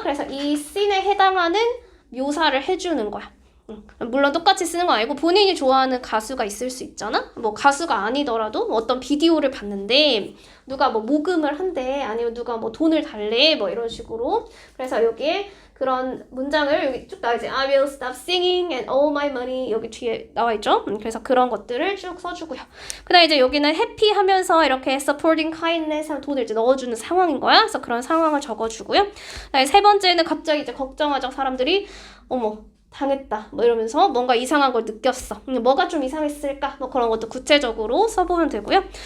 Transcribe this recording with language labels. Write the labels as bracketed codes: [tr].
[ko] 그래서 이 씬에 해당하는 묘사를 해주는 거야. 물론 똑같이 쓰는 거 아니고 본인이 좋아하는 가수가 있을 수 있잖아? 뭐 가수가 아니더라도 어떤 비디오를 봤는데 누가 뭐 모금을 한대 아니면 누가 뭐 돈을 달래 뭐 이런 식으로 그래서 여기에 그런 문장을 여기 쭉 나와있지. [en] I will stop singing and all my money [ko] 여기 뒤에 나와있죠? 그래서 그런 것들을 쭉 써주고요. 그 다음에 이제 여기는 happy 하면서 이렇게 [en] supporting kindness [ko] 하면 돈을 이제 넣어주는 상황인 거야. 그래서 그런 상황을 적어주고요. 그 다음에 세 번째는 갑자기 이제 걱정하죠. 사람들이 어머 당했다 뭐 이러면서 뭔가 이상한 걸 느꼈어. 뭐가 좀 이상했을까? 뭐 그런 것도 구체적으로 써보면 되고요.